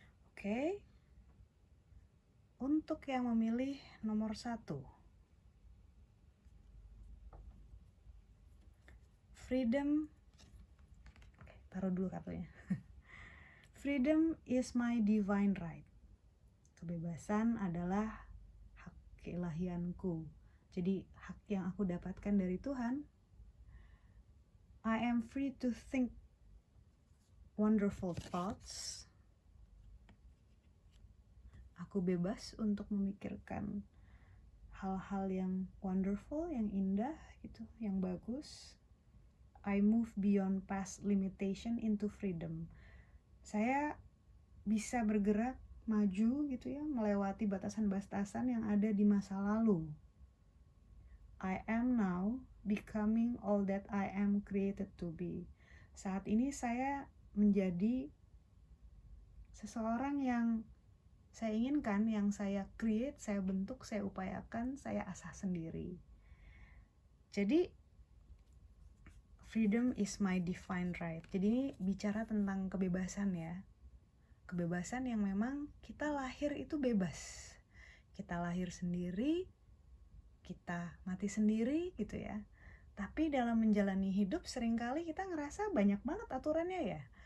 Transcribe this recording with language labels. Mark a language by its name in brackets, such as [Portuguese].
[Indonesian] Oke. Untuk yang memilih nomor 1, Freedom. Taruh dulu kartunya. [English] Freedom is my divine right. [Indonesian] Kebebasan adalah hak keilahianku. Jadi hak yang aku dapatkan dari Tuhan. [English] I am free to think wonderful thoughts. [Indonesian] Aku bebas untuk memikirkan hal-hal yang wonderful, yang indah gitu, yang bagus. [English] I move beyond past limitation into freedom. [Indonesian] Saya bisa bergerak maju gitu ya, melewati batasan-batasan yang ada di masa lalu. [English] I am now becoming all that I am created to be. [Indonesian] Saat ini saya menjadi seseorang yang saya inginkan, yang saya create, saya bentuk, saya upayakan, saya asah sendiri. [English] Jadi freedom is my divine right. [Indonesian] Jadi ini bicara tentang kebebasan ya. Kebebasan yang memang kita lahir itu bebas. Kita lahir sendiri, kita mati sendiri gitu ya. Tapi dalam menjalani hidup seringkali kita ngerasa banyak banget aturannya ya.